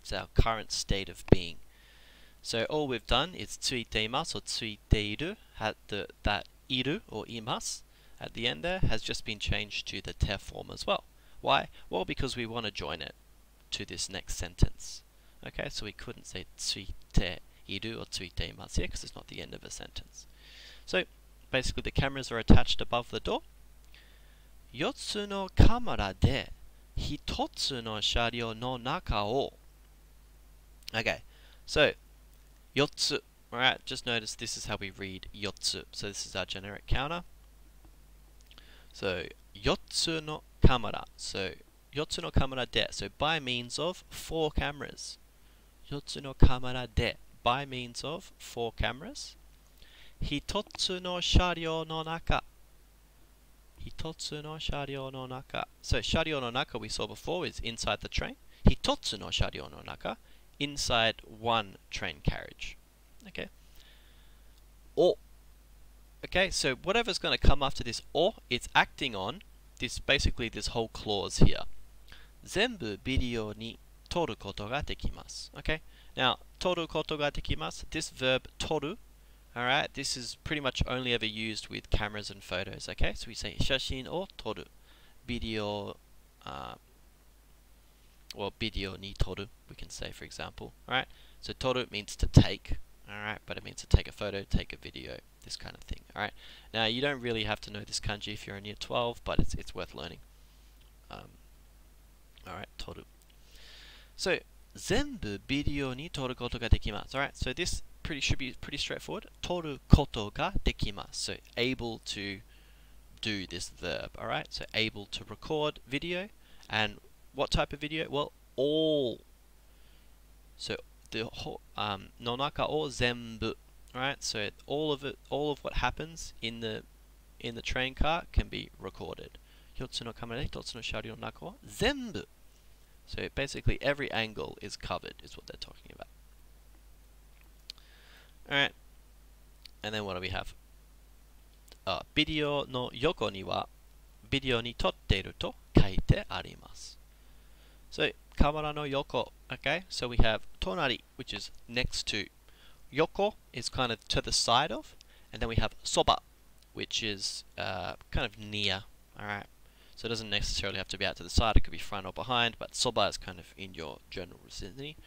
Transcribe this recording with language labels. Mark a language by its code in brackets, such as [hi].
[en] It's our current state of being. So all we've done is tsuiteimasu or tsuiteiru, had that iru or imasu at the end there has just been changed to the te form as well. Why? Well, because we want to join it to this next sentence. Okay, so we couldn't say tsuiteiru or tsuiteimasu here because it's not the end of a sentence. So basically the cameras are attached above the door. [ja] 4つのカメラで1つの車両の中を Okay, so 4つ. [en] Alright, just notice this is how we read 4つ. So this is our generic counter. [ja] So 4つのカメラ.So 4つのカメラで. [en] So by means of 4 cameras. [ja] 4つのカメラで [en] by means of 4 cameras. [ja] 1つの車両の中.1つの車両の中. [en] So [ja] 車両の中 [en] we saw before is inside the train. [ja] 1つの車両の中 [en] inside one train carriage. Okay. Or. Okay, so whatever's going to come after this or, it's acting on this, basically this whole clause here. [ja] 全部ビデオに撮ることができます. [en] Okay. [ja] Now, 撮ることができます. [en] This verb 撮る. Alright, this is pretty much only ever used with cameras and photos, okay? So we say [ja] 写真を撮る [en] video, or [ja] ビデオに撮る [en] we can say, for example. Alright, so 撮る means to take, alright, but it means to take a photo, take a video, this kind of thing. Alright, now you don't really have to know this kanji if you're in year 12, but it's worth learning. Alright, 撮る. [ja] So, 全部ビデオに撮ることができます. [en] Alright, so this should be pretty straightforward. [ja] 撮ることができます. [en] So able to do this verb. Alright, so able to record video. And what type of video? Well, all. So the whole [ja] の中を全部. [en] Alright, so all of what happens in the train car can be recorded. [ja] 4つのカメラで1つの車両の中を全部. [en] So basically every angle is covered is what they're talking about. Alright, and then what do we have? [ja] ビデオの横にはビデオに撮っていると書いてあります. [en] So, [ja] カメラの横, [en] okay? So we have 隣, which is next to. Yoko is kind of to the side of. And then we have soba, which is kind of near. Alright, so it doesn't necessarily have to be out to the side, it could be front or behind, but soba is kind of in your general vicinity.